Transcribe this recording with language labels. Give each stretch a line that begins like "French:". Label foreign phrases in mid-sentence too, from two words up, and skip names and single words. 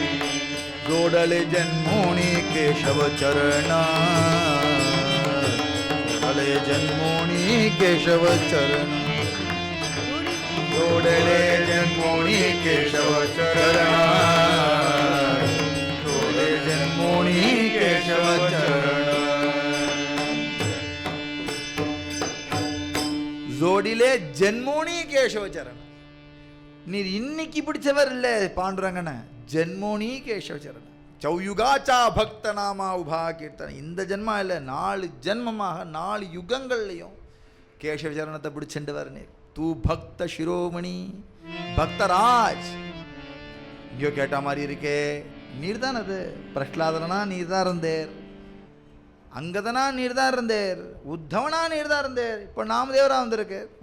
Marathi: जोडले जन्मोनी केशव चरण जोडले जन्मोनी केशव चरण जोडले जन्मोनी केशव चरण जोडले जन्मोनी केशव चरण ஜோடிலே जन्मोनी केशव चरण
Tamil: நீர் இன்னைக்கு பிடிச்சவர் இல்லை பாண்டுரங்கன
Marathi: जन्मोनी केशव चरण चौयुगांचा भक्त नामा उभा कीर्तनी
Tamil: இந்த ஜென்மா இல்லை 4 ஜென்மமாக 4 யுகங்கள்லையும் கேசவ சரணத்தை பிடிச்சுட்டு வரனீர்
Marathi: तू भक्त शिरोमणी
Tamil: பக்தராஜ் இங்கோ கேட்ட மாதிரி இருக்கே நீர் தான் அது பிரஹ்லாதனா நீர் தான் இருந்தேர் அங்கதனா நீர் தான் இருந்தேர் உத்தவனா நீர் தான் இருந்தேர் இப்போ நாமதேவரா வந்திருக்கு